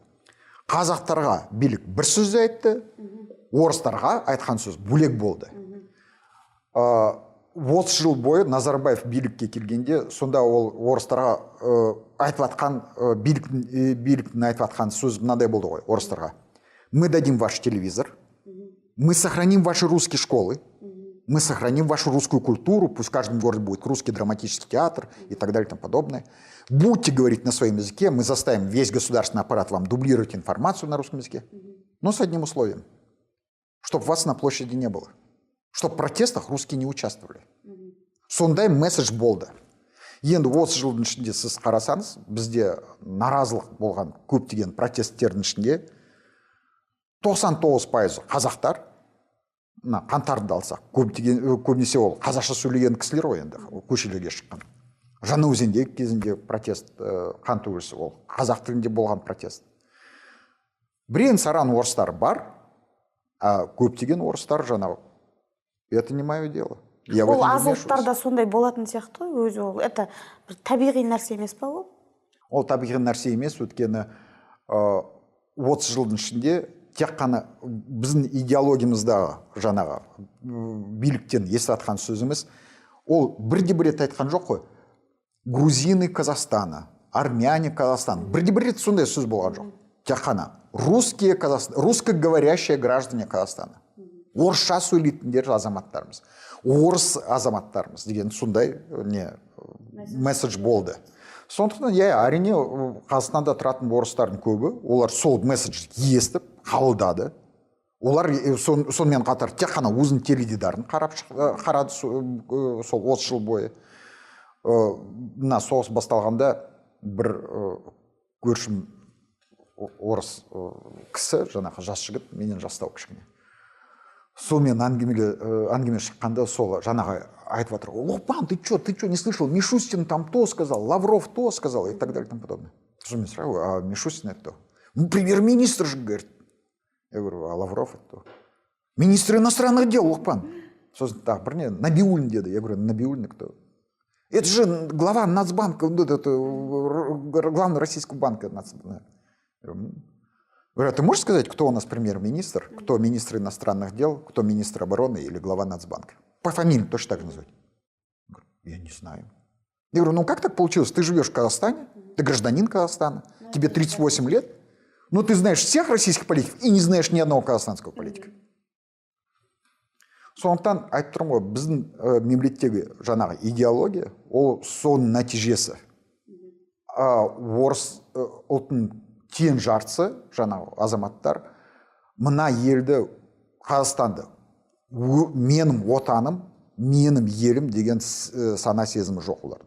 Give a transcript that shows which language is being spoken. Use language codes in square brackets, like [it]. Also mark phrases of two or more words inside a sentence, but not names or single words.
[kk] Қазақтарға билік бір сөз айтты, орыстарға айтқан сөз бөлек болды. 30 жыл бойы Назарбаев билікке келгенде, сонда ол орыстарға айтып атқан биліктің айтып атқан сөз мынандай болды ғой орыстарға. [ru] Мы дадим ваш телевизор, мы сохраним ваши русские школы, мы сохраним вашу русскую культуру, пусть в каждом городе будет русский драматический театр и так далее и тому подобное. Будьте говорить на своем языке, мы заставим весь государственный аппарат вам дублировать информацию на русском языке, но с одним условием, чтобы вас на площади не было, чтобы в протестах русские не участвовали. [kk] Сондай месседж болды. Енді 30 жылдың ішінде сіз қарасаңыз, бізде наразылық болған көптеген протесттердің ішінде 99% қазақтар, қаңтарды алсақ, көбінесе ол қазақша сөйлеген кісілер ғой енді, көшелерге шыққан. Жаңаөзендегі кезінде протест, қан төгілісі, ол қазақ тілінде болған протест. Бірең-саран орыстар бар, а көптеген орыстар жаңағы, [ru] это не мое дело. [kk] Ол аз ұлттарда сондай болатын сияқты ғой, өзі ол. Это табиғи нәрсе емес па ол? Ол табиғи нәрсе емес, өйткені 30 жылдың ішінде тек қана біздің идеологиямыздағы жаңағы биліктен естіп сөзіміз, ол бірде-бір рет айтқан жоқ қой. [ru] Грузины Казахстана, армяне Казахстан. [kk] Бірде-бір рет сондай сөз болған жоқ. Тек қана [ru] русскоговорящие граждане Казахстана. [kk] Орысша сөйлейтіндер азаматтарымыз. Орыс азаматтарымыз деген сондай месседж болды. Сондықтан, әрине, Қазақстанда тұратын орыстардың көбі, олар сол месседж естіп, қабылдады. Олар сонымен қатар тек қана өзінің теледидарын қарады сол 30 жыл бойы. Мына соғыс басталғанда бір көршім орыс кісі, жаңағы жас жігіт, менен жастау кішкене. Сонымен әңгіме шыққанда сол жаңағы айтып отыр: Лопан, [ru] ты что, не слышал? Мишустин там то сказал, Лавров то сказал и так далее и тому подобное. Что мне сразу, а Мишустин это кто? Ну, премьер-министр же, говорит. Я говорю, а Лавров это кто? Министр иностранных дел, Лопан. Так, парни, Набиуллин деда. Я говорю, Набиуллин кто? Это же глава Нацбанка, главный российского банка. Говорю, а ты можешь сказать, кто у нас премьер-министр, кто министр иностранных дел, кто министр обороны или глава Нацбанка? По фамилии точно так же называть. Я не знаю. Я говорю, ну как так получилось? Ты живешь в Казахстане, ты гражданин Казахстана, тебе 38 лет, но ты знаешь всех российских политиков и не знаешь ни одного казахстанского политика. [kk] Сондықтан айтып тұрмын ғой, біздің мемлекеттегі жаңағы идеология, ол соның нәтижесі. Орыс ұлтының тең жартысы, жаңағы азаматтар, мына елді, Қазақстанды, менің отаным, менің елім деген сана сезімі жоқ оларда.